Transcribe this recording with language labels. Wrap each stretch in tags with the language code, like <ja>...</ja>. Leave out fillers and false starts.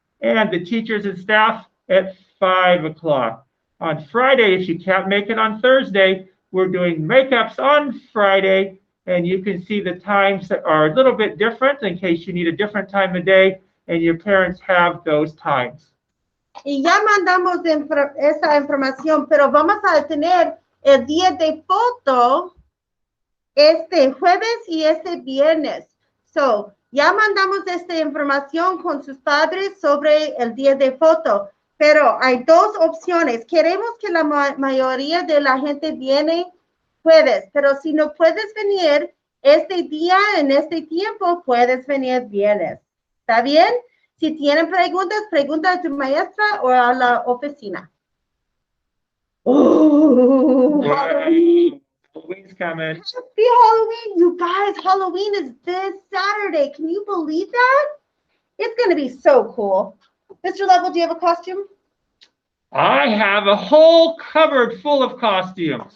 <en>And the teachers and staff at 5 o'clock. On Friday, if you can't make it on Thursday, we're doing makeups on Friday, and you can see the times that are a little bit different in case you need a different time of day and your parents have those times.</en> <es>Y ya mandamos esa información, pero vamos a tener el día de foto este jueves y este viernes. So, ya mandamos esta información con sus padres sobre el día de foto. Pero hay dos opciones. Queremos que la mayoría de la gente viene jueves, pero si no puedes venir este día, en este tiempo, puedes venir viernes. ¿Está bien? Si tienen preguntas, pregunta a tu maestra o a la oficina. Oh,</es> <en>Halloween's coming. Happy Halloween, you guys. Halloween is this Saturday. Can you believe that? It's going to be so cool. Mr. Level, do you have a costume? I have a whole cupboard full of costumes.</en>